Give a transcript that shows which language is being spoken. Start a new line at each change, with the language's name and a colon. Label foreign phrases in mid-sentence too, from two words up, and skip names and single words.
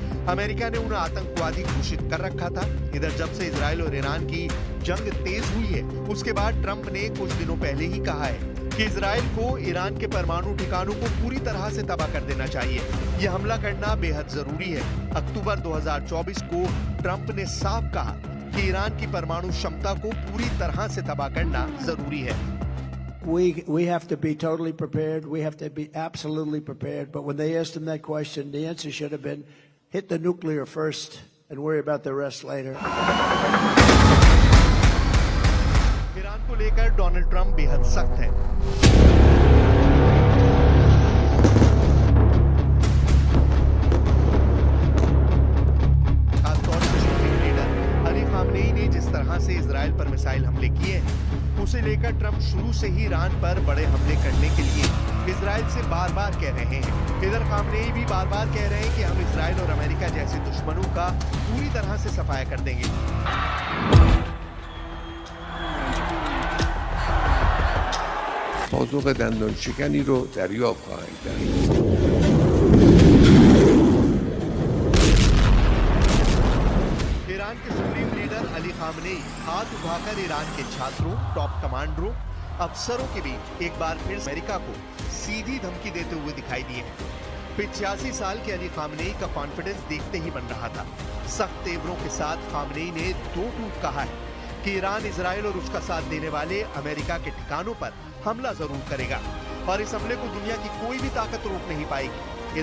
Hindi: अमेरिका ने उन्हें आतंकवादी घोषित कर रखा था। इधर जब से इजराइल और ईरान की जंग तेज हुई है उसके बाद ट्रंप ने कुछ दिनों पहले ही कहा है कि इजराइल को ईरान के परमाणु ठिकानों को पूरी तरह से तबाह कर देना चाहिए। यह हमला करना बेहद जरूरी है। अक्टूबर 2024 को ट्रंप ने साफ कहा कि ईरान की परमाणु क्षमता को पूरी तरह से तबाह करना जरूरी है।
English: We have to be totally prepared. We have to be absolutely prepared. But when they asked him that question, the answer should have been hit the nuclear first and worry about the rest later.
Hindi: ईरान को लेकर डोनाल्ड ट्रंप बेहद सख्त है। खासतौर पर सुप्रीम लीडर अली खामनेई ने जिस तरह से इजराइल पर मिसाइल हमले किए हैं उसे लेकर ट्रंप शुरू से ही ईरान पर बड़े हमले करने के लिए इजराइल से बार-बार कह रहे हैं। इधर खामनेई भी बार-बार कह रहे हैं कि हम इजराइल और अमेरिका जैसे दुश्मनों का पूरी तरह से सफाया कर देंगे।
Persian: پاسخ دندان شکنی رو دریافت خواهند کرد.
Hindi: खामनेई हाथ उठाकर ईरान के छात्रों, टॉप कमांडरों, अफसरों के बीच एक बार फिर अमेरिका को सीधी धमकी देते हुए दिखाई दिए हैं। 85 साल के अली खामनेई का कॉन्फिडेंस देखते ही बन रहा था। सख्त तेवरों के साथ खामनेई ने दो टूक कहा है कि ईरान, इजराइल और उसका साथ देने वाले अमेरिका के ठिकानों पर हमला जरूर करेगा और इस हमले को दुनिया की कोई भी ताकत रोक नहीं पाएगी।